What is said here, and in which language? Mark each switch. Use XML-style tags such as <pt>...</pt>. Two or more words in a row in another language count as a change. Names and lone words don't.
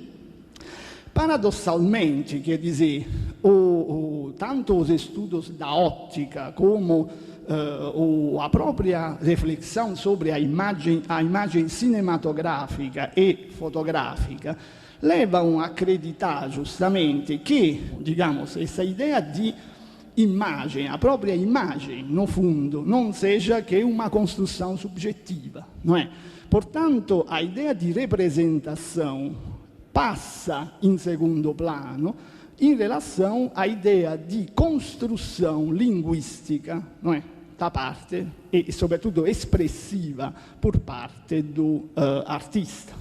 <pt>Paradossalmente, quer dizer, tanto os estudos da óptica como a própria reflexão sobre a imagem cinematográfica e fotográfica levam a acreditar justamente que, digamos, essa ideia</pt> <it>di immagine,</it> <pt>a</pt> <it>propria immagine,</it> <pt>no fundo, non seja che uma construção subjetiva, não é? Portanto, a ideia di representação passa in segundo plano in relação à ideia di construção linguística, não é? Da parte, e sobretudo espressiva, por parte do artista.</pt>